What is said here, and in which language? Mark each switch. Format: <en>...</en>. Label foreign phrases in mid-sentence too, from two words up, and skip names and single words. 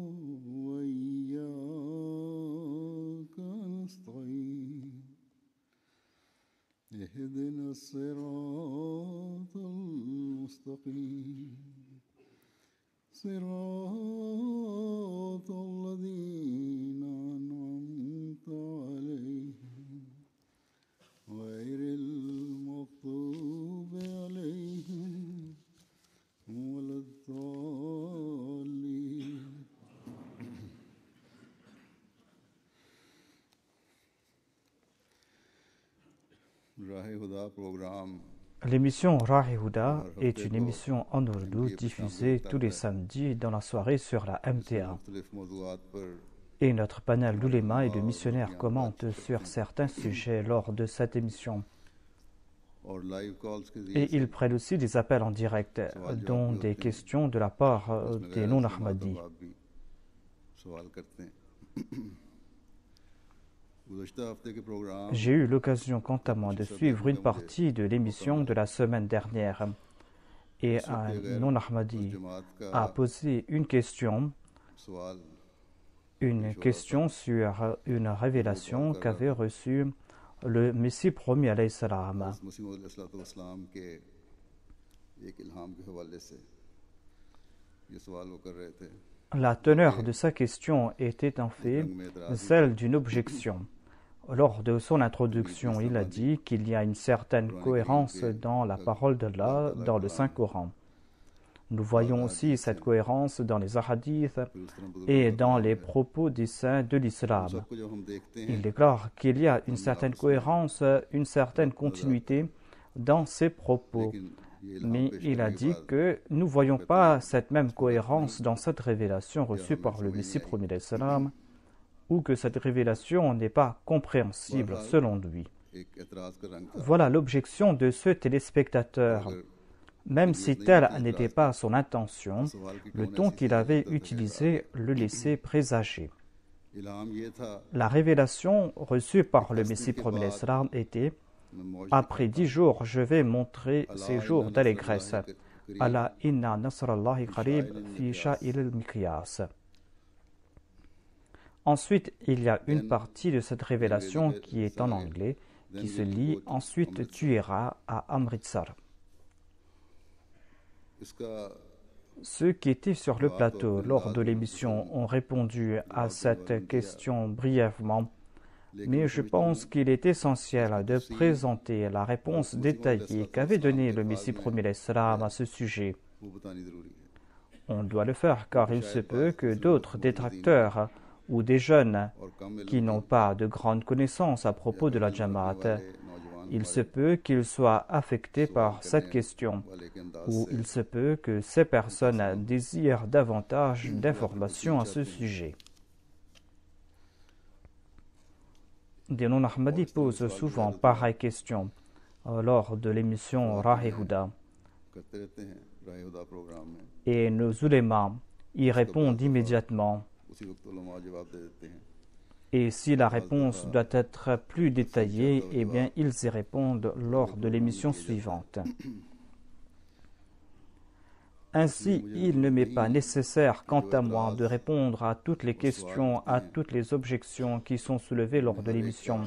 <ar>وإياك نستعين اهدنا الصراط المستقيم صراط الذين أنعمت عليهم غير المغضوب عليهم ولا الضالين.</ar> <ur>راہ خدا پروگرام</ur> <fr>L'émission Rahi Huda est une émission en ourdou diffusée tous les samedis dans la soirée sur la MTA.</fr> <ur>مختلف موضوعات پر</ur> <fr>Et notre panel d'oulémas et de missionnaires commente sur certains sujets lors de cette émission.</fr> <ur>اور لائیو کالز کے</ur> <fr>Et</fr> <ur>ذریعے</ur> <fr>ils prennent aussi des appels en direct, dont des questions de la part des non-Ahmadis.</fr> <ur>جواب بھی سوال کرتے ہیں. گزشتہ ہفتے کے پروگرام</ur> <fr>J'ai eu l'occasion quant à moi de suivre une partie de l'émission de la semaine dernière. Et un non-Ahmadi</fr> <ur>جماعت کا</ur> <fr>a posé une question sur une révélation qu'avait reçue le Messie promis</fr> <ar>عليه السلام.</ar> <ur>مسیح موعود علیہ السلام کے ایک الہام کے حوالے سے یہ سوال وہ کر رہے تھے.</ur> <fr>La teneur de sa question était en fait celle d'une objection. Lors de son introduction, il a dit qu'il y a une certaine cohérence dans la parole d'Allah dans le Saint-Coran. Nous voyons aussi cette cohérence dans les hadiths et dans les propos des saints de l'islam.</fr> <ur>سب کو جب ہم دیکھتے ہیں</ur> <fr>Il déclare qu'il y a une certaine cohérence, une certaine continuité dans ces propos. Mais il a dit que nous ne voyons pas cette même cohérence dans cette révélation reçue par le Messie promis</fr> <ar>عليه السلام,</ar> <fr>ou que cette révélation n'est pas compréhensible selon lui.</fr> <ur>ایک اعتراض کا رنگ تھا.</ur> <fr>Voilà l'objection de ce téléspectateur. Même si telle n'était pas son intention, le ton qu'il avait utilisé le laissait présager.</fr> <ur>الہام یہ تھا</ur> <fr>La révélation reçue par le Messie promis</fr> <ar>عليه السلام</ar> <fr>était: après 10 jours, je vais montrer ces jours d'allégresse.</fr> <ar>الله إن نصر الله قريب في شائل المقياس.</ar> <fr>Ensuite, il y a une partie de cette révélation qui est en anglais, qui se lit: ensuite tu iras à Amritsar.</fr> <ur>اس کا</ur> <fr>Ceux qui étaient sur le plateau lors de l'émission ont répondu à cette question brièvement, mais je pense qu'il est essentiel de présenter la réponse détaillée qu'avait donnée le Messie promis</fr> <ar>عليه السلام</ar> <fr>à ce sujet.</fr> <ur>وہ بتانی ضروری ہے.</ur> <fr>On doit le faire car il se peut que d'autres détracteurs ou des jeunes</fr> <ur>اور کم</ur> <fr>qui n'ont pas de grandes connaissances à propos de la Jamaat,</fr> <ur>نوجوان</ur> <fr>il se peut qu'ils soient affectés par cette question,</fr> <ur>والے کے انداز</ur> <fr>ou</fr> <ur>سے</ur> <fr>il se peut que ces personnes désirent davantage d'informations à ce sujet. Des non-Ahmadis posent souvent pareille question lors de l'émission Rahi Huda,</fr> <ur>کرتے رہتے ہیں راہ خدا پروگرام میں.</ur> <fr>et nos ulémas y répondent immédiatement.</fr> <ur>اسی وقت علماء جواب دے دیتے ہیں.</ur> <fr>Et si la réponse doit être plus détaillée, eh bien, ils y répondent lors de l'émission suivante. Ainsi, il ne m'est pas nécessaire, quant à moi, de répondre à toutes les questions, à toutes les objections qui sont soulevées lors de l'émission.</fr>